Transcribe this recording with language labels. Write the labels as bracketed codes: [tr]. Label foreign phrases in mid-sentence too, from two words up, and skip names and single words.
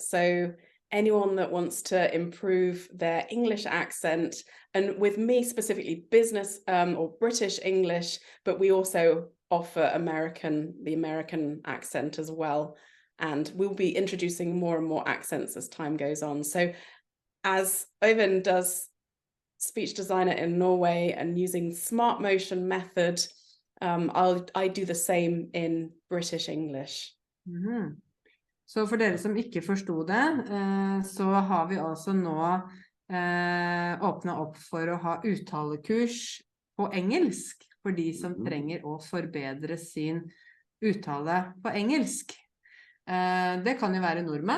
[en] So anyone that wants to improve their English accent, and with me specifically business or British English, but we also offer the American accent as well. And we'll be introducing more and more accents as time goes on. So as Øyvind does Speech Designer in Norway and using smart motion method, I do the same in British English. [no] Så for dere som ikke forstod det, så har vi altså nå åpnet opp for å ha uttalekurs på engelsk for de som trenger å forbedre sin uttale på engelsk. Det kan jo være nordmenn.